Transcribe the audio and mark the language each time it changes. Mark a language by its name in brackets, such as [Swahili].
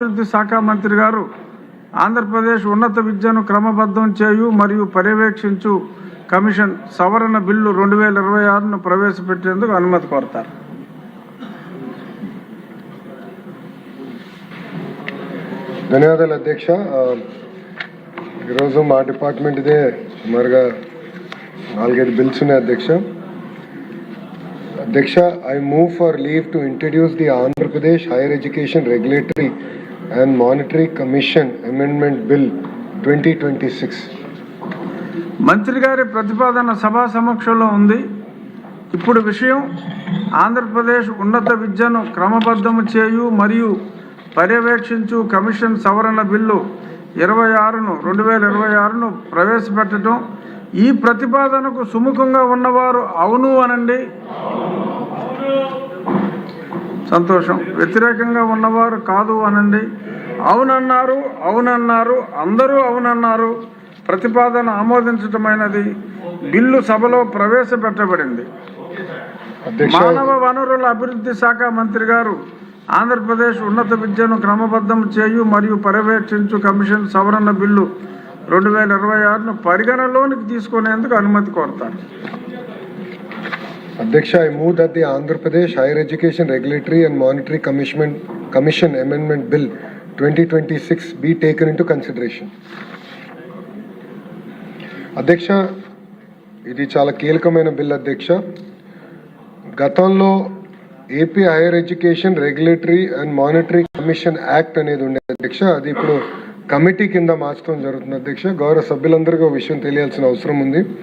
[Telugu] అభివృద్ధి శాఖ మంత్రి గారు ఆంధ్రప్రదేశ్ ఉన్నత విద్యను క్రమబద్ధం చేయు మరియు పర్యవేక్షించు కమిషన్ సవరణ బిల్లు 2026ను ప్రవేశపెట్టేందుకు అనుమతి కోరతారు. ధన్యవాదాలు అధ్యక్ష. ఈరోజు మా డిపార్ట్మెంట్ ఇదే సుమారుగా 4-5 బిల్స్ ఉన్నాయి అధ్యక్ష. [English] I move for leave to introduce the Andhra Pradesh Higher Education Regulatory and Monetary Commission Amendment Bill 2026. [Telugu] మంత్రి గారి ప్రతిపాదన సభా సమక్షంలో ఉంది. ఇప్పుడు విషయం ఆంధ్రప్రదేశ్ ఉన్నత విద్యను క్రమబద్ధము చేయు మరియు పర్యవేక్షించు కమిషన్ సవరణ బిల్లు 2026ను ప్రవేశపెట్టడం. ఈ ప్రతిపాదనకు సుముఖంగా ఉన్నవారు అవును అనండి. సంతోషం. వ్యతిరేకంగా ఉన్నవారు కాదు అనండి. అవునన్నారు అందరూ అవునన్నారు. ప్రతిపాదన ఆమోదించటమైనది. బిల్లు సభలో ప్రవేశపెట్టబడింది. మానవ వనరుల అభివృద్ధి శాఖ మంత్రి గారు ఆంధ్రప్రదేశ్ ఉన్నత విద్యను క్రమబద్ధం చేయు మరియు పర్యవేక్షించు కమిషన్ సవరణ బిల్లు 2026ను పరిగణలోనికి తీసుకునేందుకు అనుమతి కోరతారు. [English] అధ్యక్ష, I move that the Andhra Pradesh Higher Education Regulatory and Monetary Commission Amendment Bill 2026 be taken into consideration. [Telugu] అధ్యక్ష, ఇది చాలా కీలకమైన బిల్ అధ్యక్ష. గతంలో AP higher education regulatory and monetary commission act అనేది ఉండేది అధ్యక్ష. అది ఇప్పుడు కమిటీ కింద మార్చడం జరుగుతుంది అధ్యక్ష. గౌరవ సభ్యులందరికీ ఒక విషయం తెలియాల్సిన అవసరం ఉంది.